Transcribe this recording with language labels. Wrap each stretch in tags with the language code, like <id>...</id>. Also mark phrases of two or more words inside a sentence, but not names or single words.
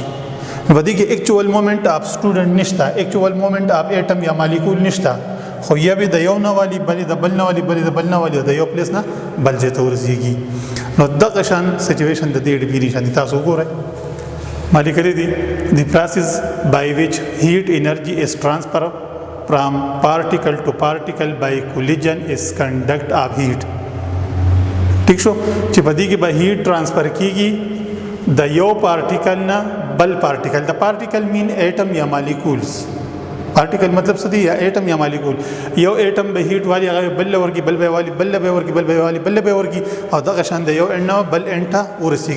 <ps>نو په دې کې</ps> <en>actual movement of student</en> <ps>نشته،</ps> <en>actual movement of atom</en> <ps>یا مالیکول نشته، خو یا به د یو نه والی بلې د بل نه والی بلې د بل نه والی د یو پلیس نه بل ځای ته ورسیږي. نو دغه شان سچویشن د دې ډیفینیشن تاسو وګورئ. ما لیکلي دي</ps> <en>the process by which heat energy is transferred from particle to particle by collision is conduct of heat.</en> <ps>ٹھیک شو چې په دې کې به</ps> <en>heat transfer</en> <ps>کیږي د یو پارټیکل نه بل پارټیکل. د</ps> <en>particle mean atom</en> <ps>یا مالیکولز. پارټیکل مطلب څه دی؟ یا ایټم یا مالیکول. یو ایټم به هیټ والی هغه بل ورکی، بل به والی، بل به ورکی، بل به والی، بل به ورکی، او دغه شان د یو انډ بل انډ ته ورسیږي.</ps>